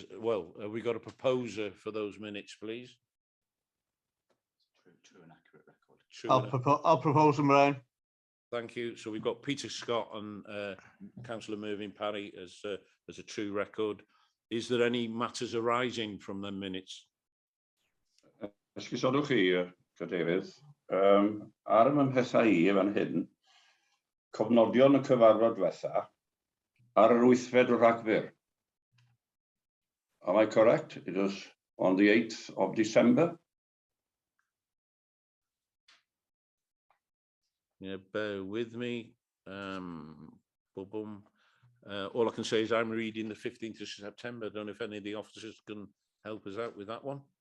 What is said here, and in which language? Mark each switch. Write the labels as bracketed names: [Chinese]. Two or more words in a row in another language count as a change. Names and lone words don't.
[English] Well, have we got a proposer for those minutes, please? True and accurate record. I'll propose them, Ryan. Thank you. So we've got Peter Scott and Councillor Mervyn Parry as a true record. Is there any matters arising from the minutes? [Welsh] Esgusodwch chi, Cadeirydd, ar y mymhethau I fan hyn, cofnodion y cyfarfod diwetha ar yr 8th o Rhagfyr. [English] Am I correct? It was on the 8th of December. Yeah, bear with me. All I can say is I'm reading the 15th of September. I don't know if any of the officers can help us out with that one.